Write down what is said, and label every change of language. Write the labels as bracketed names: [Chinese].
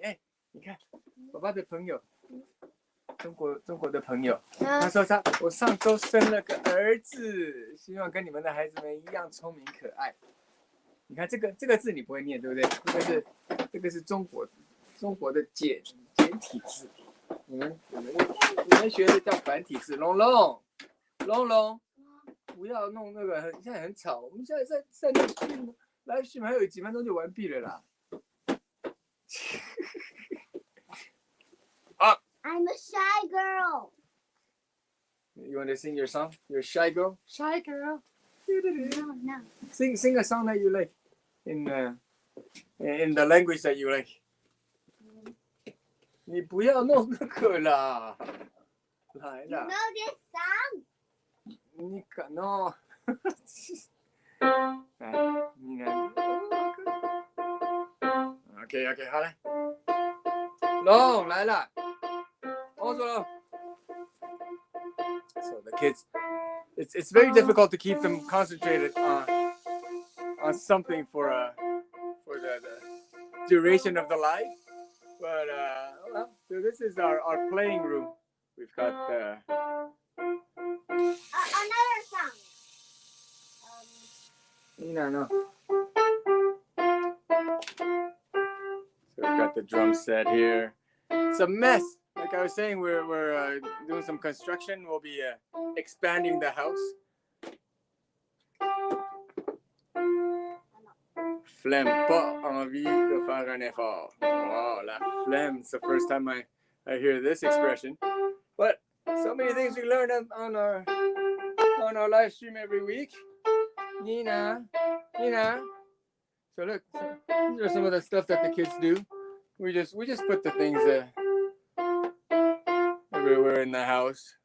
[Chinese] 哎，你看，爸爸的朋友，中国的朋友，他说我上周生了个儿子，希望跟你们的孩子们一样聪明可爱。你看这个字你不会念，对不对？这个是中国的简体字，你们学的叫繁体字，龙龙。不要弄那个，现在很吵。我们现在在live stream 还有几分钟就完毕了啦。 [English] I'm a shy girl. You want to sing your song? You're a shy girl? Shy girl. No, no. Sing a song that you like in the language that you like. [Chinese] 你不要弄那个啦，来 [English] You [Chinese] 啦， [English] know this song? [Chinese] 你敢哦？来，你来。 OK，好来，龙来了，欧洲龙。 [English] So the kids, it's very difficult to keep them concentrated on something for the duration of the live. But well, so this is our playing room. We've got Another song. no. So we've got the drum set here. It's a mess. Like I was saying, we're doing some construction. We'll be expanding the house. [French] Flemme, pas envie de faire un effort. Wow, la flemme. [English] It's the first time I hear this expression. But so many things we learn on our live stream every week. Nina. So look, these are some of the stuff that the kids do. We just put the things everywhere in the house.